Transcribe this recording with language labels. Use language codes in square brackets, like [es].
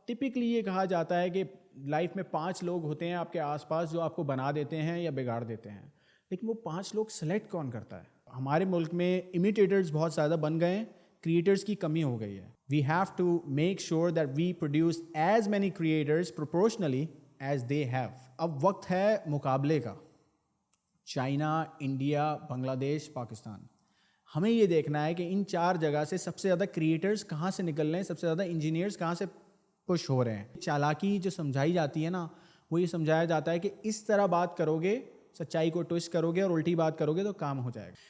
[ur] Typically یہ کہا جاتا ہے کہ لائف میں 5 لوگ ہوتے ہیں آپ کے آس پاس جو آپ کو بنا دیتے ہیں یا بگاڑ دیتے ہیں, لیکن وہ 5 لوگ سلیکٹ کون کرتا ہے؟ ہمارے ملک میں امیٹیٹرز بہت زیادہ بن گئے ہیں, کریٹرز کی کمی ہو گئی ہے. [en] We have to make sure that we produce as many creators proportionally as they have. [ur] اب وقت ہے مقابلے کا. چائنا, انڈیا, بنگلہ دیش, پاکستان. ہمیں یہ دیکھنا ہے کہ ان 4 جگہ سے سب سے زیادہ کریٹرز کہاں سے نکل رہے ہیں, سب سے زیادہ انجینئرز کہاں سے پش ہو رہے ہیں. چالاکی جو سمجھائی جاتی ہے نا, وہ یہ سمجھایا جاتا ہے کہ اس طرح بات کرو گے, سچائی کو ٹوسٹ کرو گے اور الٹی بات کرو گے تو کام ہو جائے گا.